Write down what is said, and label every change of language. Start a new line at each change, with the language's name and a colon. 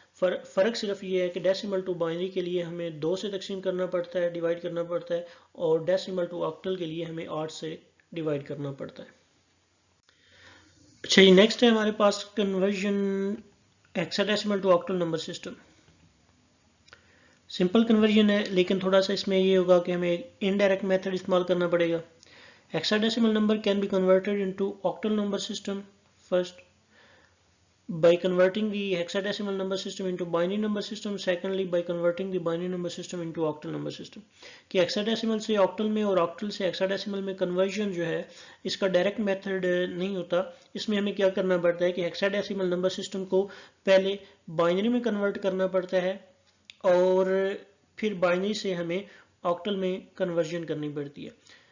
Urdu: فرق صرف یہ ہے کہ ڈیسیمل ٹو بائنری کے لیے ہمیں 2 سے تقسیم کرنا پڑتا ہے، ڈیوائڈ کرنا پڑتا ہے، اور ڈیسیمل ٹو آکٹل کے لیے ہمیں 8 سے ڈیوائڈ کرنا پڑتا ہے. اچھا، یہ نیکسٹ ہے ہمارے پاس conversion hexadecimal to octal number system. Simple conversion ہے لیکن تھوڑا سا اس میں یہ ہوگا کہ ہمیں انڈائریکٹ میتھڈ استعمال کرنا پڑے گا.
English: Hexadecimal number can be converted into octal number system first by converting the hexadecimal number system into binary number system, secondly by converting the binary number system into octal number system.
Urdu: کہ hexadecimal سے octal میں اور octal سے hexadecimal میں conversion جو ہے اس کا direct method نہیں ہوتا. اس میں ہمیں کیا کرنا پڑتا ہے کہ hexadecimal number system کو پہلے binary میں کنورٹ کرنا پڑتا ہے اور پھر binary سے ہمیں octal میں کنورژن کرنی پڑتی ہے.